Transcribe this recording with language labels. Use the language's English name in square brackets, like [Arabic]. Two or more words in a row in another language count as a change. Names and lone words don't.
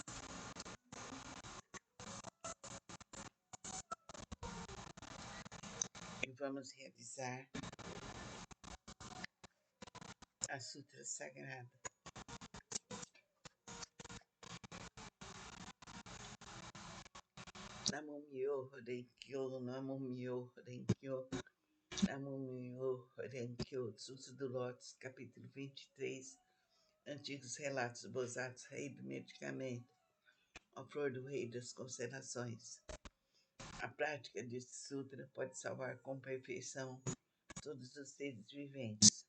[Portuguese] E vamos realizar a Sutra Sagrada. [Japanese] 南無妙法蓮華経、南無妙法蓮華経、南無妙法蓮華経. [Portuguese] Sutra do Lótus, capítulo 23, Antigos Relatos Bosatos, Rei do Medicamento, a flor do Rei das Constelações. A prática deste sutra pode salvar com perfeição todos os seres viventes.